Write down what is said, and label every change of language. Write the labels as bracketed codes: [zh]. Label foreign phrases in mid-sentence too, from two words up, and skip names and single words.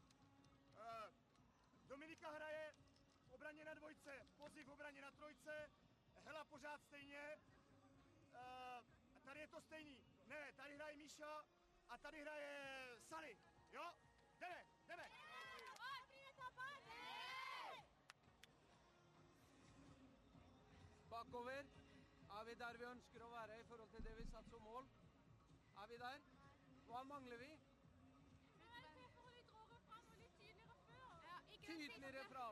[cs] Dominika hraje v obraně na dvojce, Pozí v obraně na trojce, Hela pořád stejně. Tady je to stejný. Ne, tady hraje Míša a tady hraje Sally. Jo? Jdeme. [no] Bakover. Er vi der vi ønsker å være I forhold til det vi satt som mål? Er vi der? Hva mangler vi? Tydeligere fram.